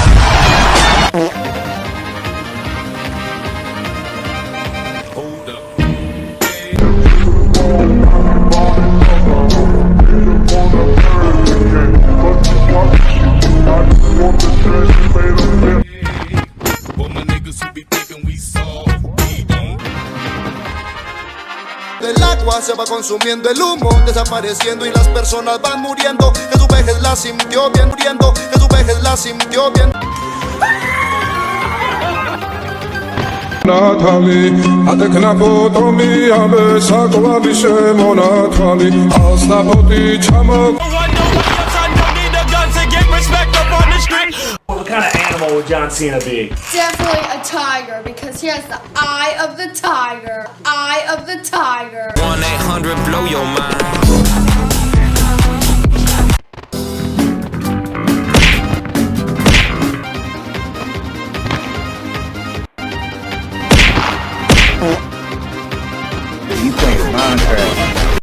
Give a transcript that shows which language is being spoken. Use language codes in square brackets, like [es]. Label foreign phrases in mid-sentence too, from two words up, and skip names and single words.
[en] Hold up. Well, my niggas who be thinking we soft, we don't. [es] del agua se va consumiendo el humo, desapareciendo y las personas van muriendo. Que su vejez la sintió bien muriendo, que su vejez la sintió bien. Natali, atekna potomi abe sakwa bishe monatali. Asla poti chamo. [en] What kind of animal would John Cena be? Definitely a tiger, because he has the eye of the tiger. Eye of the tiger. 1-800 blow your mind. You playing Minecraft?